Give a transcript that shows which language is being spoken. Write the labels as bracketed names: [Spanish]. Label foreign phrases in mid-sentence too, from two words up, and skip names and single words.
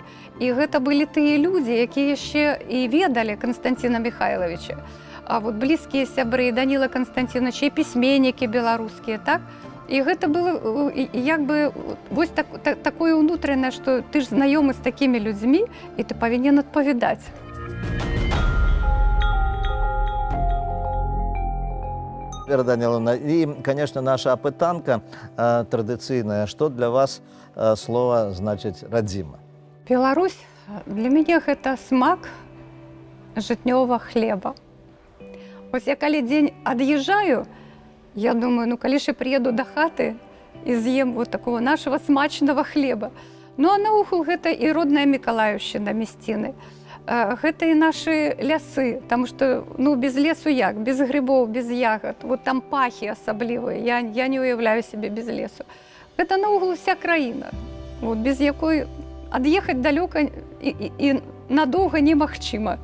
[Belarusian] І гэта былі тыя людзі, якія яшчэ і ведалі Канстанціна Михайловича. А вот блізкія сябры Даніла Канстанціновича, і пісьменнікі беларускія, так? І гэта было як бы вось такое ўнутранае, што ты ж знаёмы з такімі людзьмі, і ты павінен адпавядаць. [Russian] Вера Даниловна, и, конечно, наша опытанка традиционная. Что для вас слово значит «родима»? [Belarusian] Беларусь для мяне гэта смак жытнёвага хлеба. Вось я калі дзень ад'язджаю, я думаю, ну калі ж я прыеду да хаты і з'ем [Russian] вот такого нашего [Belarusian] смачного хлеба. Ну а наогул гэта і родная Мікалаіўшчына, мясціны. Гэта і нашы лясы, таму што ну, без лесу як, без грибоў, без ягад, вот там пахі асаблівыя, я не уяўляю сябе без лесу. Гэта наогул уся краіна, вот, без якой ад'ехаць далёка і надоўга немагчыма.